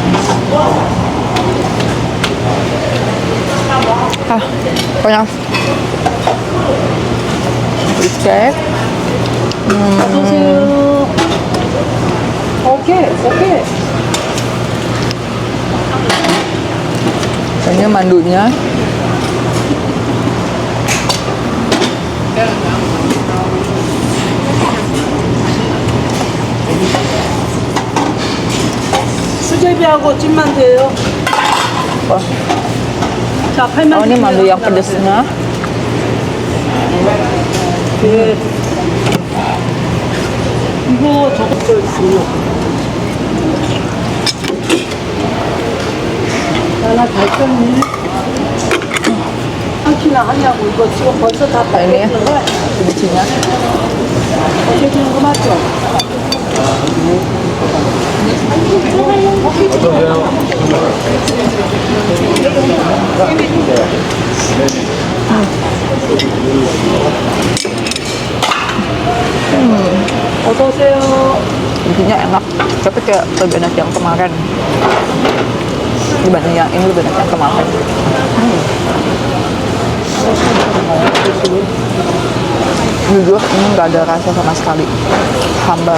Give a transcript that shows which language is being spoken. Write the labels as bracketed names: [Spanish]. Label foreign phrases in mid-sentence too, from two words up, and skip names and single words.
[Indonesian] Banyak. Cheesecake. Oke. Ini mandunya. [Korean] 수제비하고 찐만 돼요. Wah. 자, 8만. [Indonesian] Oh, ini mandu yang pedesnya. [Korean] 네. 이거 저것도 있어요. 하나 달걀이 한키나 하냐고. 이거 지금 벌써 다 [Indonesian] Nah, ini ya, [Korean] 뺏는 거야. [Indonesian] kimchinya. [Korean] 어떻게 주는 거 맞죠? 어서 오세요. [Indonesian] Intinya enak, tapi kayak lebih enak yang kemarin dibanding yang ini, lebih enak yang kemarin. Jujur ini nggak ada rasa sama sekali, hambar.